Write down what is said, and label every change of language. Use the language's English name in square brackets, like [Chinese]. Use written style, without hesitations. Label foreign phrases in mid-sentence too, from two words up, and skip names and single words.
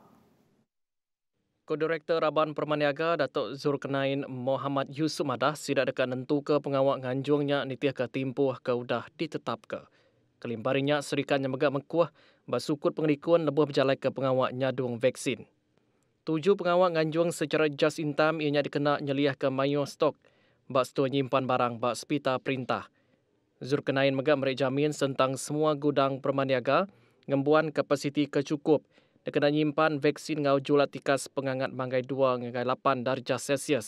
[Iban] Ko-Direktor Raban Permaniaga Datuk Zulkarnain Muhammad Yusuf Madah sidak dekat nentu ke pengawak nganjungnya nitih ke timpuh ke udah ditetap ke. Kelimparinya serikatnya megak mengkuah basukut pengerikuan lebuh berjalai ke pengawak nyadung vaksin. 7 pengawak nganjung secara [English] just in time [Iban] ianya dikena nyeliah ke mayo stok bak stor nyimpan barang bak sepita perintah. Zulkarnain megak merek jamin tentang semua gudang permaniaga ngembuan kapasiti kecukup dikena nyimpan vaksin ngau julat tikas pengangat manggai 2 hingga 8 darjah Celsius.